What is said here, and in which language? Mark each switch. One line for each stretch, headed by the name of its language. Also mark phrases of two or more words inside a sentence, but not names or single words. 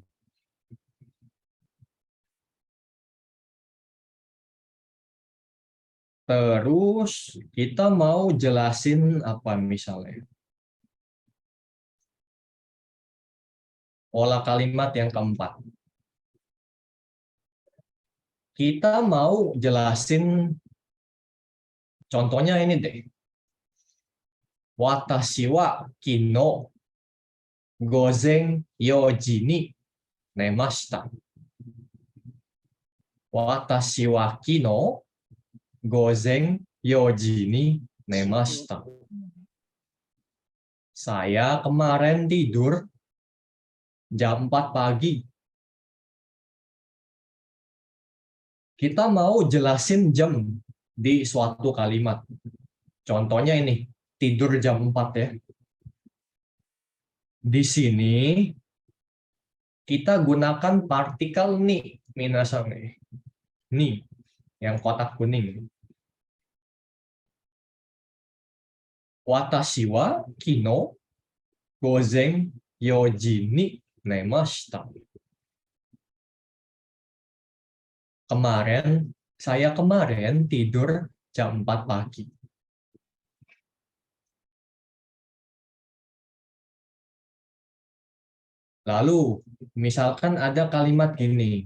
Indonesian: Terus kita mau jelasin apa misalnya? Pola kalimat yang keempat. Kita mau jelasin contohnya ini deh.
Japanese: 私は昨日午前 4時に寝ました. 私は昨日午前 4時に寝ました.
Indonesian: Saya kemarin tidur jam 4 pagi. Kita mau jelasin jam di suatu kalimat. Contohnya ini, tidur jam 4 ya. Di sini kita gunakan partikel ni, minasan nih. Ni, yang kotak kuning.
Japanese: 私は昨日午前 4時に寝ました.
Indonesian: Saya kemarin tidur jam 4 pagi. Lalu, misalkan ada kalimat gini.